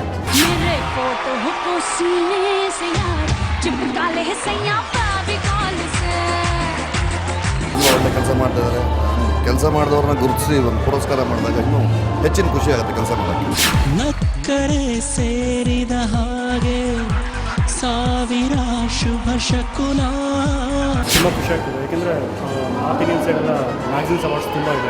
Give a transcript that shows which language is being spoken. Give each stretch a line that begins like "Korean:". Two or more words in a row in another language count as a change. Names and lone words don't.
Hindi: मेरे फोटो को सीने से यार चिपका ले सैया बाबी कॉल से
Kannada: ಒಳ್ಳೆ ಕೆಲಸ ಮಾಡ್ತಿದ್ದಾರೆ. ಕೆಲಸ ಮಾಡಿದವ್ರನ್ನ ಗುರುತಿಸಿ ಒಂದು ಪುರಸ್ಕಾರ ಮಾಡಿದಾಗ ಇನ್ನೂ ಹೆಚ್ಚಿನ ಖುಷಿ ಆಗುತ್ತೆ ಕೆಲಸ ಮಾಡೋಕ್ಕೆ. ನಕ್ಕರೆ ಸೇರಿದ ಹಾಗೆ ಸಾವಿರ ಶುಭ ಶಕುನ. ತುಂಬ ಖುಷಿ ಆಗ್ತದೆ, ಏಕೆಂದರೆ
English: North Indian
Kannada: ಸೈಡೆಲ್ಲ
English: magazines awards
Kannada: ತುಂಬ ಇದೆ.